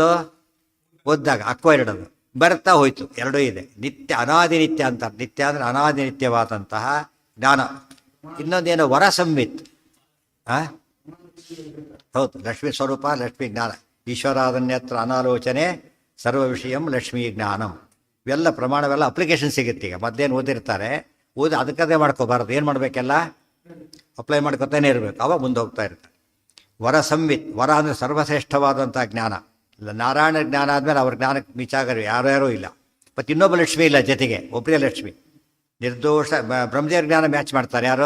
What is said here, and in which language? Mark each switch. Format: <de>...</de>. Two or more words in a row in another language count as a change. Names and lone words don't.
<kn>ಓದಿದಾಗ. ಅಕ್ವೈರ್ಡ್ ಅದು ಬರ್ತಾ ಹೋಯ್ತು. ಎರಡೂ ಇದೆ. ನಿತ್ಯ ಅನಾದಿ ನಿತ್ಯ ಅಂತ. ನಿತ್ಯ ಅಂದರೆ ಅನಾದಿ ನಿತ್ಯವಾದಂತಹ ಜ್ಞಾನ. ಇನ್ನೊಂದೇನು?</kn> <sa>ವರ ಸಂವಿತ್.</sa> <kn>ಹೌದು, ಲಕ್ಷ್ಮೀ ಸ್ವರೂಪ, ಲಕ್ಷ್ಮೀ ಜ್ಞಾನ.</kn> <sa>ಈಶ್ವರಾದನ್ಯತ್ರ ಅನಾಲೋಚನೆ ಸರ್ವ ವಿಷಯಂ ಲಕ್ಷ್ಮೀ ಜ್ಞಾನಂ.</sa> <kn>ಇವೆಲ್ಲ ಪ್ರಮಾಣವೆಲ್ಲ ಅಪ್ಲಿಕೇಶನ್ ಸಿಗುತ್ತೆ. ಈಗ ಮತ್ತೇನು ಓದಿರ್ತಾರೆ, ಓದಿ ಅದಕ್ಕದೇ ಮಾಡ್ಕೋಬಾರ್ದು. ಏನು ಮಾಡಬೇಕೆಲ್ಲ ಅಪ್ಲೈ ಮಾಡ್ಕೊತಾನೆ ಇರಬೇಕು. ಅವಾಗ ಮುಂದೆ ಹೋಗ್ತಾ ಇರ್ತಾರೆ.</kn> <sa>ವರ ಸಂವಿತ್.</sa> <kn>ವರ ಅಂದರೆ ಸರ್ವಶ್ರೇಷ್ಠವಾದಂಥ ಜ್ಞಾನ. ನಾರಾಯಣ ಜ್ಞಾನ ಆದಮೇಲೆ ಅವ್ರ ಜ್ಞಾನಕ್ಕೆ ಮಿಚಾಗರು ಯಾರ್ಯಾರೂ ಇಲ್ಲ. ಮತ್ತು ಇನ್ನೊಬ್ಬ ಲಕ್ಷ್ಮಿ ಇಲ್ಲ ಜೊತೆಗೆ, ಒಬ್ಬರೇ ಲಕ್ಷ್ಮಿ. ನಿರ್ದೋಷ ಬ್ರಹ್ಮದೇವ್ರ ಜ್ಞಾನ ಮ್ಯಾಚ್ ಮಾಡ್ತಾರೆ ಯಾರು?</kn>